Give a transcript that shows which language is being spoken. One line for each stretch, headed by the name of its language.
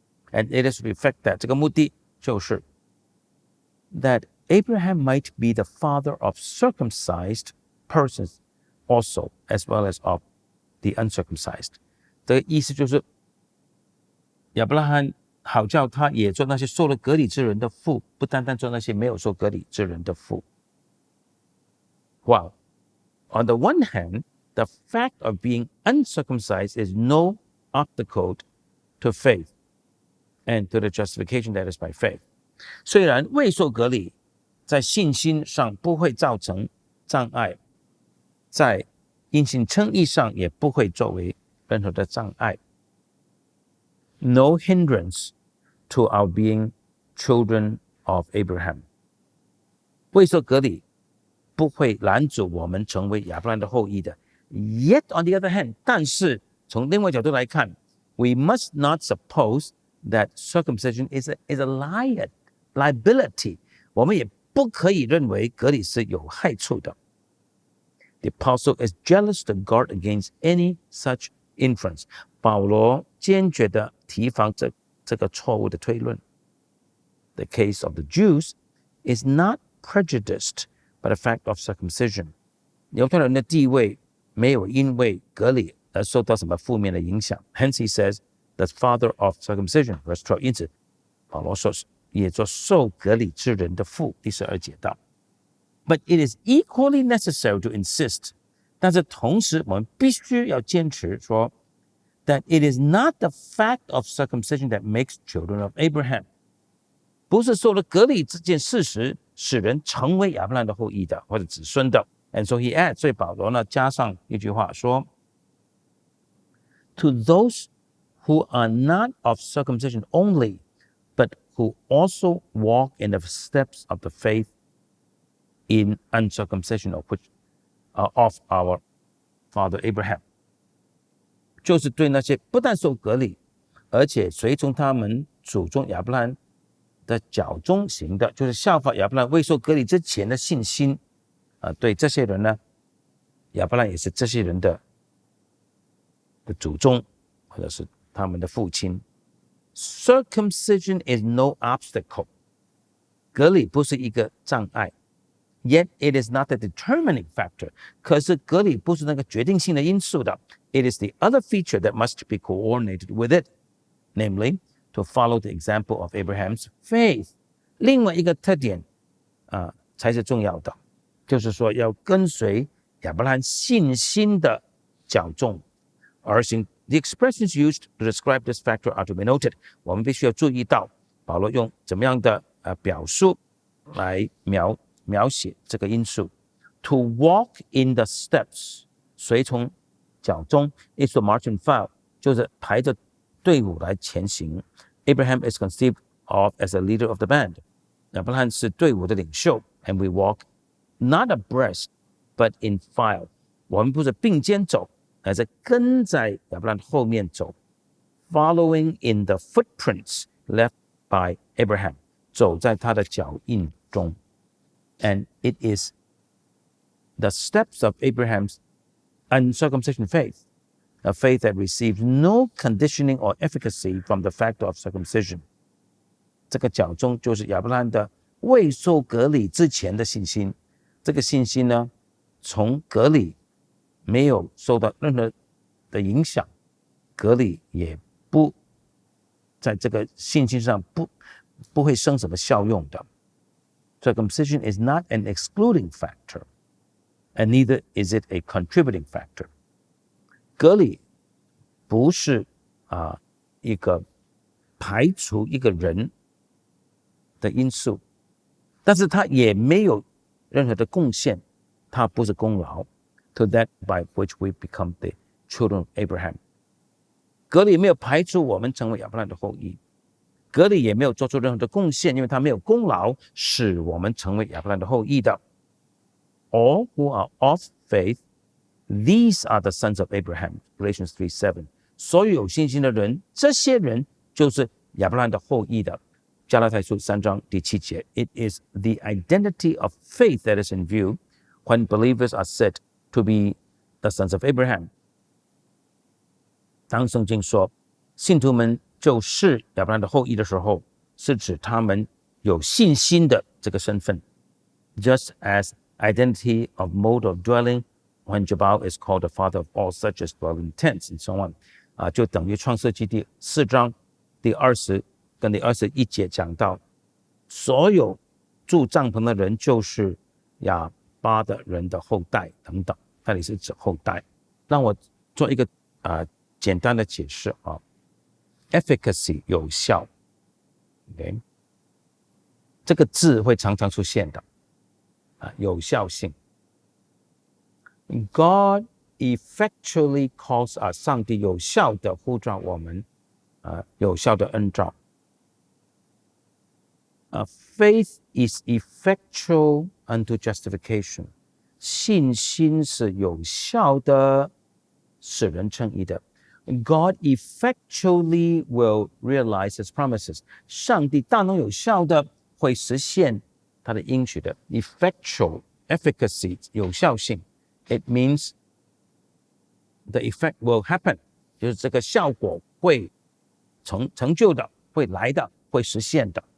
English: And it is to reflect that
Chinese: 这个目的就是
English: that Abraham might be the father of circumcised persons also, as well as of the uncircumcised.
Chinese: 这个意思就是亚伯拉罕好叫他也做那些受了割礼之人的父，不单单做那些没有受割礼之人的父。
English: Wow. On the one hand, the fact of being uncircumcised is no obstacle to faith and to the justification that is by faith.
Chinese: 虽然未受割礼在信心上不会造成障碍，在因信称义上也不会作为任何的障碍。
English: No hindrance to our being children of Abraham.
Chinese: 未受割礼不会拦阻我们成为亚伯拉罕的后裔的。
English: Yet on the other hand,
Chinese: 但是从另外角度来看，
English: we must not suppose that circumcision is a liability.
Chinese: 我们也不可以认为割礼是有害处的。
English: The apostle is jealous to guard against any such inference.
Chinese: 保罗坚决地提防这个错误的推论。
English: The case of the Jews is not prejudiced by the fact of circumcision.
Chinese: 犹太人的地位没有因为割礼而受到什么负面的影响。
English: Hence he says, the father of circumcision, verse 12.
Chinese: 因此，保罗说也做受割礼之人的父。第12节道。
English: But it is equally necessary to insist.
Chinese: 但是同时，我们必须要坚持说
English: that it is not the fact of circumcision that makes children of Abraham.
Chinese: 不是受了割礼这件事实使人成为亚伯拉罕的后裔的或者子孙的。
English: And so he adds,
Chinese: 所以保罗呢加上一句话说
English: To those who are not of circumcision only, but who also walk in the steps of the faith in uncircumcision of our father Abraham.
Chinese: 就是对那些不但受割礼，而且随从他们祖宗亚伯拉罕的脚中行的，就是效法亚伯拉罕未受割礼之前的信心。对这些人呢，亚伯拉罕也是这些人的祖宗，或者是他们的父亲。
English: Circumcision is no obstacle.
Chinese: 割礼不是一个障碍。
English: Yet it is not the determining factor.
Chinese: 可是割礼不是那个决定性的因素的。
English: It is the other feature that must be coordinated with it, namely, to follow the example of Abraham's faith.
Chinese: 另外一个特点才是重要的，就是说要跟随亚伯拉罕信心的脚踪而行。
English: The expressions used to describe this factor are to be noted.
Chinese: 我们必须要注意到保罗用怎么样的表述来描写这个因素。
English: To walk in the steps,
Chinese: 随从脚踪
English: is to march in file,
Chinese: 就是排着队伍来前行。
English: Abraham is conceived of as a leader of the band.
Chinese: 亚伯拉罕是队伍的领袖。
English: And we walk not abreast, but in file.
Chinese: 我们不是并肩走，而是跟在亚伯拉罕后面走。
English: Following in the footprints left by Abraham,
Chinese: 走在他的脚印中。
English: And it is the steps of Abraham's uncircumcision faith, a faith that receives no conditioning or efficacy from the fact of circumcision.
Chinese: 这个脚踪就是亚伯拉罕的未受割礼之前的信心。这个信心呢，从割礼没有受到任何的影响，割礼也不在这个信心上不会生什么效用的。
English: Circumcision is not an excluding factor, and neither is it a contributing factor.
Chinese: 割礼不是一个排除一个人的因素，但是它也没有任何的贡献，它不是功劳。
English: To that by which we become the children of Abraham.
Chinese: 割礼没有排除我们成为亚伯拉罕的后裔。割礼也没有做出任何的贡献，因为他没有功劳使我们成为亚伯拉罕的后裔的。
English: All who are of faith, these are the sons of Abraham. Galatians 3:7.
Chinese: 所有有信心的人，这些人就是亚伯拉罕的后裔的。加拉太书3章第7节。
English: It is the identity of faith that is in view when believers are said to be the sons of Abraham.
Chinese: 当圣经说信徒们就是亚伯拉罕的后裔的时候，是指他们有信心的这个身份。
English: Just as identity of mode of dwelling when Jabal is called the father of all such as dwell in tents and so on.
Chinese: 就等于创世纪第4章第20跟第21节讲到，所有住帐篷的人就是亚巴的人的后代等等，那里是指后代。让我做一个简单的解释efficacy 有效 ，OK， 这个字会常常出现的有效性。
English: God effectually calls us，
Chinese: 上帝有效的呼召我们，有效的恩召。
English: Faith is effectual unto justification，
Chinese: 信心是有效的，使人称义的。
English: God effectually will realize his promises.
Chinese: 上帝大能有效的会实现他的应许的 effectual efficacy 有效性。
English: It means the effect will happen，
Chinese: 就是这个效果会成就的，会来的，会实现的。